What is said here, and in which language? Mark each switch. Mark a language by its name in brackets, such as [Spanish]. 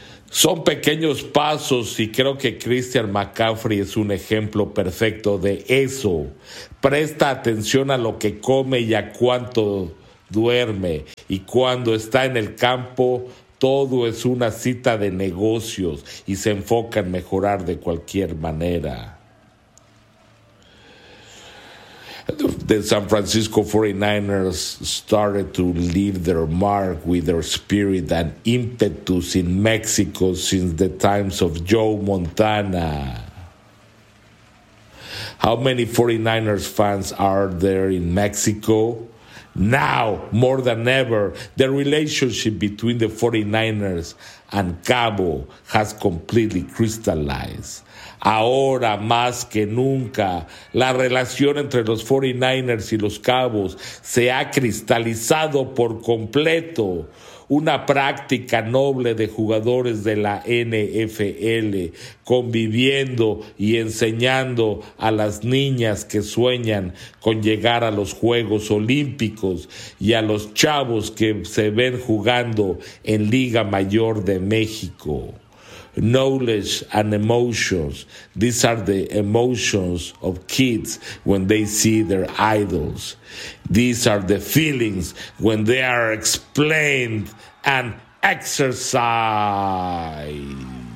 [Spanish] Son pequeños pasos y creo que Christian McCaffrey es un ejemplo perfecto de eso. Presta atención a lo que come y a cuánto duerme. Y cuando está en el campo, todo es una cita de negocios y se enfoca en mejorar de cualquier manera. [English] The San Francisco 49ers started to leave their mark with their spirit and impetus in Mexico since the times of Joe Montana. How many 49ers fans are there in Mexico? Now, more than ever, the relationship between the 49ers and Cabo has completely crystallized. [Spanish] Ahora más que nunca, la relación entre los 49ers y los Cabos se ha cristalizado por completo. Una práctica noble de jugadores de la NFL conviviendo y enseñando a las niñas que sueñan con llegar a los Juegos Olímpicos y a los chavos que se ven jugando en Liga Mayor de México. [English] Knowledge and emotions. These are the emotions of kids when they see their idols. These are the feelings when they are explained and exercised.